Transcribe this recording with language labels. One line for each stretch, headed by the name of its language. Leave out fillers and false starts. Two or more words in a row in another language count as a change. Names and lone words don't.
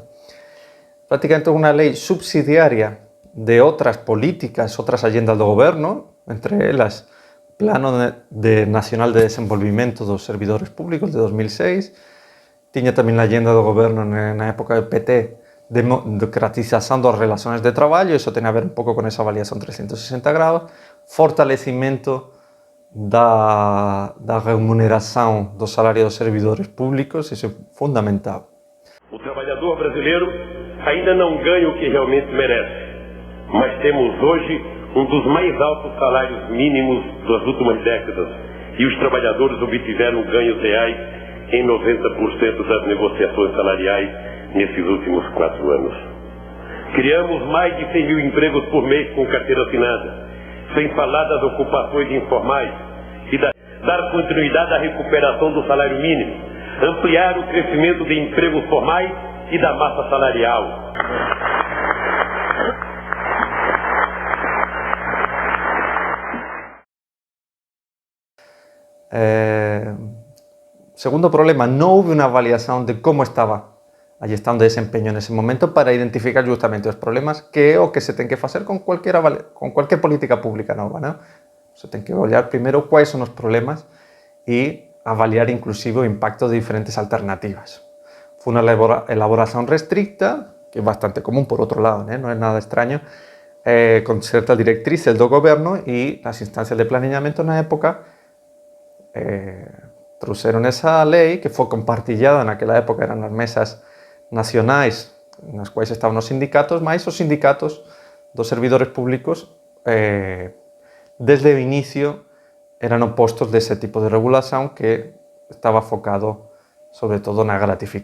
Galician: Prácticamente unha lei subsidiaria de outras políticas, outras agendas do goberno, entre elas Plano Nacional de Desenvolvimento dos Servidores Públicos de 2006, tiña tamén a agenda do goberno na época do PT, democratización das relacións de traballo, iso ten a ver un pouco con esa avaliación 360 grados,
Portuguese: fortalecimento da remuneração do salário dos servidores públicos, isso é fundamental. O trabalhador brasileiro ainda não ganha o que realmente merece, mas temos hoje um dos mais altos salários mínimos das últimas décadas e os trabalhadores obtiveram ganhos reais em 90% das negociações salariais nesses últimos 4 anos. Criamos mais de 100 mil empregos por mês com carteira assinada, sem falar das ocupações informais e dar continuidade à recuperação do salário mínimo, ampliar o crescimento de empregos formais e da massa salarial.
Galician: Segundo problema, non houve unha avaliación de como estaba a gestão de desempeño nese momento para identificar justamente os problemas, que é o que se ten que facer con cualquier política pública nova, non? Se ten que olhar primeiro quais son os problemas e avaliar inclusive o impacto de diferentes alternativas.
Spanish: Fue una elaboración restricta, que es bastante común por otro lado, no es nada extraño, con ciertas directrices del gobierno, y las instancias de planeamiento en la época trajeron esa ley, que fue compartillada en aquella época, eran las mesas nacionales en las cuales estaban los sindicatos, más esos sindicatos, dos servidores públicos, desde el inicio eran opuestos de ese tipo de regulación que estaba enfocado sobre todo en la gratificación.